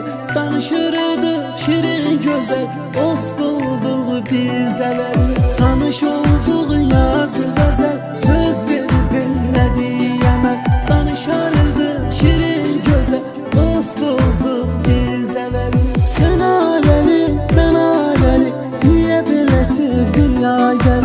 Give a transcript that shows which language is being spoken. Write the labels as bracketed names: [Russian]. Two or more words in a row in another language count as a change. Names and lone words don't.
[Azerbaijani] Danışırdıq şirin gözəl, dost olduq biz əvvəl. Tanış olduq yazdı əzəl, söz verib elədi əməl. Danışardıq şirin gözəl, dost olduq biz əvvəl. [Turkish] Sen aleli, ben aleli, niye bile sevdin ya gel.